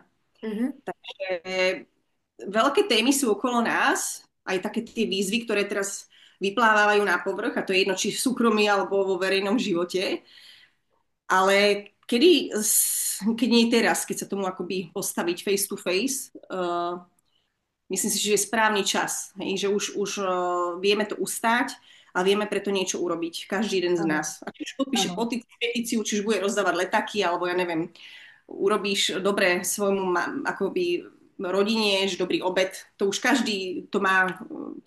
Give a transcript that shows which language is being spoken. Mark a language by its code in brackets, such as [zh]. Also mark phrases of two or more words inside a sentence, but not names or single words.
[sk] Mhm. E, Veľké témy sú okolo nás, aj také tie výzvy, ktoré teraz vyplávajú na povrch, a to je jedno, či v súkromí alebo vo verejnom živote, ale keď nie teraz, keď sa tomu akoby postaviť [en] face to face, [sk] myslím si, že je správny čas, hej, že už vieme to ustáť a vieme preto niečo urobiť, každý jeden z Áno, nás. A či už podpíše áno. petíciu, či už bude rozdávať letáky, alebo ja neviem, urobíš dobre svojmu akoby rodine, že dobrý obed, to už každý to má po